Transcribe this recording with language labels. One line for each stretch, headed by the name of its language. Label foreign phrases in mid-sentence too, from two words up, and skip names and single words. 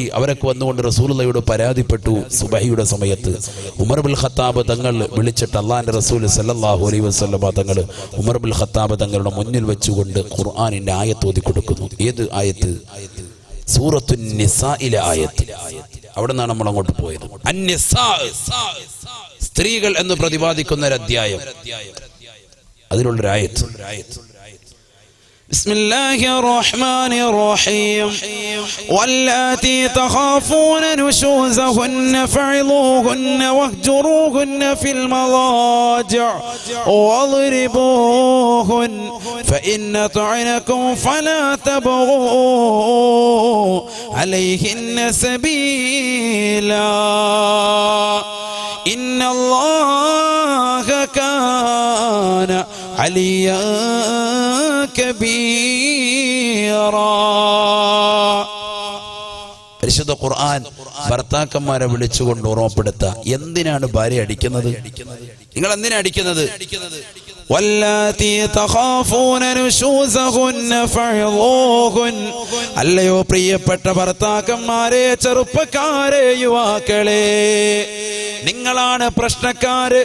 Malayalam: അവരൊക്കെ വന്നുകൊണ്ട് റസൂലുള്ളാഹിയോട് പരാതിപ്പെട്ടു. സുബഹിയുടെ സമയത്ത് ഉമർ ബിൻ ഖത്താബ് തങ്ങൾ വിളിച്ചിട്ട് അല്ലാഹുവിന്റെ റസൂൽ
Arabic: صلى الله عليه وسلم
Malayalam: തങ്ങൾ ഉമർ ബിൻ ഖത്താബ് തങ്ങളുടെ മുന്നിൽ വെച്ചുകൊണ്ട് ഖുർആനിന്റെ ആയത്ത് ഓതി കൊടുക്കുന്നു. ഏത് ആയത്ത്? സൂറത്തുൻ നിസായിലെ ആയത്ത്. അവിടെ നിന്നാണ് നമ്മൾ അങ്ങോട്ട് പോയത്. അന്നിസാ, സ്ത്രീകൾ എന്ന് പ്രതിപാദിക്കുന്ന ഒരു അധ്യായം, അതിലുള്ളൊരു ആയത്ത്.
Arabic: بسم الله الرحمن الرحيم واللاتي تخافون نشوزهن فعظوهن واهجروهن في المضاجع واضربوهن فإن طعنكم فلا تبغوا عليهن سبيلا إن الله كان عليا
Malayalam: പരിശുദ്ധ ഖുർആൻ ഭർത്താക്കന്മാരെ വിളിച്ചുകൊണ്ട് ഓർമ്മപ്പെടുത്തുക. എന്തിനാണ് ഭാര്യ അടിക്കുന്നത്? നിങ്ങൾ എന്തിനാ അടിക്കുന്നത്? അല്ലയോ പ്രിയപ്പെട്ട ഭർത്താക്കന്മാരെ, ചെറുപ്പക്കാരെ, യുവാക്കളെ, നിങ്ങളാണ് പ്രശ്നക്കാര്.